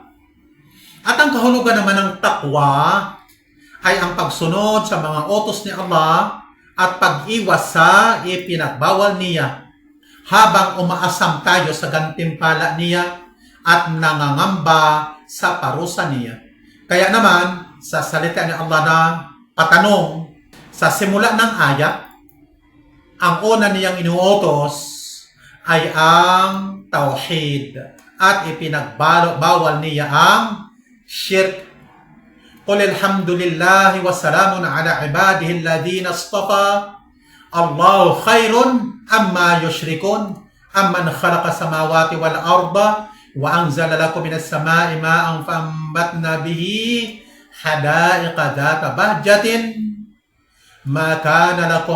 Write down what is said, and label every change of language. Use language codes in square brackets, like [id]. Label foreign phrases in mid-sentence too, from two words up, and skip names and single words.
[tl] At ang kahulugan naman ng taqwa ay ang pagsunod sa mga utos ni Allah at pag-iwas sa ipinagbawal niya habang umaasam tayo sa gantimpala niya at nangangamba sa parusa niya. Kaya naman, sa salita ni Allah na patanong sa simula ng ayat, ang una niyang inuutos ay ang tauhid at ipinagbawal niya ang shirk. [ar] قل الحمد لله وسلام على عباده الذين اصطفى الله خير أما يشركون أمن خلق السماوات والأرض وأنزل لكم من السماء ماء فأنبتنا به حدائق ذات بهجة ما كان لكم